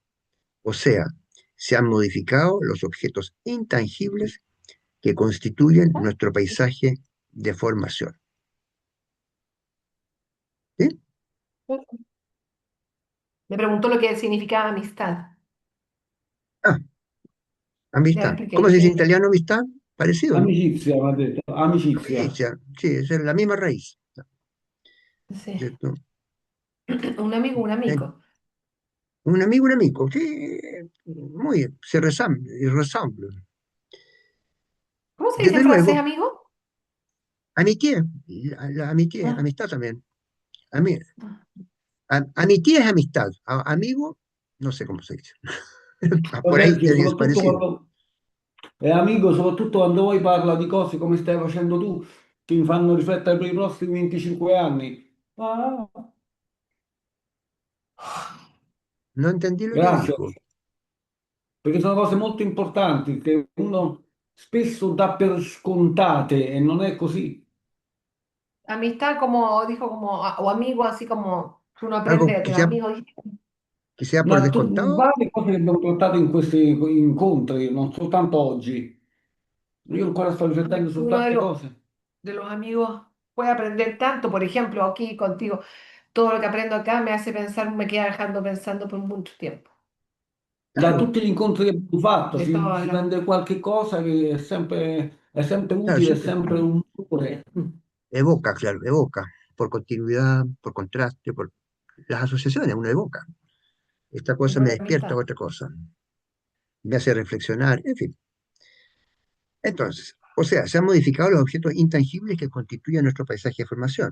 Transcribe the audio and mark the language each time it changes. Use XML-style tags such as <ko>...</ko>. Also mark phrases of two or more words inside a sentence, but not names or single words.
<es>O sea, se han modificado los objetos intangibles que constituyen nuestro paisaje de formación. ¿Sí? Me preguntó lo que significaba amistad. Ah, Ya le amistad. expliqué, ¿Cómo se dice en italiano amistad? Parecido, ¿no?</es> <it>Amicizia, mi ha detto, amicizia. Amicizia.</it> <es>Sí, es la misma raíz, sí. ¿cierto? Un amigo, un Eh, amigo. un amigo, sí, muy, ressemble. ¿Cómo se dice en Desde francés, luego, amigo?</es> <fr>amitié, amitié, Ah,</fr> <es>amistad también. Ami- amitié es amistad, amigo, no sé cómo se dice. Por ahí</es> <it>Vecchio,</it> <es>tiene que ser</es> <it>soprattutto</it> <es>parecido.</es> <it>quando è amico, soprattutto quando poi parla di cose come stai facendo tu, che mi fanno riflettere per i prossimi 25 anni. Ah,</it> <es>No entendí lo que</es> <it>grazie,</it> <es>dijo.</es> <it>perché sono cose molto importanti che uno spesso dà per scontate e non è così.</it> <es>amistad como, dijo como, o amigo, así como uno Algo aprende de los amigos. que sea por</es> <it>Ma</it> <es>descontado.</es> <it>varie cose che abbiamo trattato in questi incontri, non soltanto oggi. Io ancora sto riflettendo su</it> <es>Uno</es> <it>tante cose.</it> <es>de los amigos puede aprender tanto, por ejemplo, aquí contigo, todo lo que aprendo acá me hace pensar, me queda dejando pensando por mucho tiempo.</es> <it>Da</it> <es>Claro,</es> <it>tutti gli incontri che abbiamo fatto</it> <es>De</es> <it>si</it> <es>todas las...</es> <it>prende qualche cosa che è sempre</it> <es>claro,</es> <it>utile, è</it> <es>siempre</es> <it>sempre un valore.</it> <es>evoca, claro, evoca, por continuidad, por contraste, por las asociaciones, uno evoca. Esta cosa me Igual que despierta amistad. otra cosa, me hace reflexionar, en fin. Entonces, o sea, se han modificado los objetos intangibles que constituyen nuestro paisaje de formación.</es>